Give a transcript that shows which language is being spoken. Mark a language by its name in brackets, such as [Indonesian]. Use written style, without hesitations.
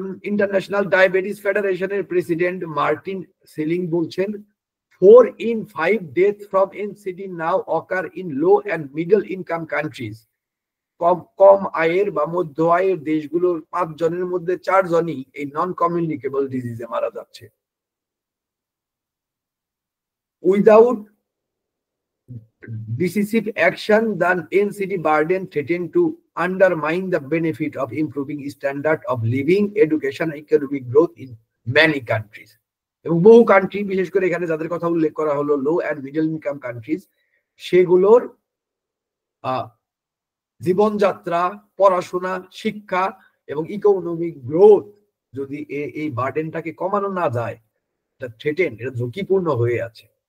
[Bangla] International diabetes ফেডারেশনের president Martin selling বলছেন [English] 4 in 5 deaths from NCD now occur in low and middle income countries. [Bangla] কম আয়ের বা মধ্য আয়ের দেশগুলোর 5 জনের মধ্যে 4 জনই এই নন কমিউনিকেবল ডিজিজে মারা যাচ্ছে। [English] Without decisive action, the NCD burden threaten to undermine the benefit of improving standard of living, education, and economic growth in many countries. [Bangla] এবং বহু কান্ট্রি, বিশেষ করে এখানে যাদের কথা উল্লেখ করা হলো low and middle income countries, সেগুলোর জীবনযাত্রা, পড়াশোনা, শিক্ষা এবং ইকোনমিক গ্রোথ যদি এই বার্ডেনটাকে কমানো না যায়, এটা থ্রেটেন, এটা ঝুঁকিপূর্ণ হয়ে আছে।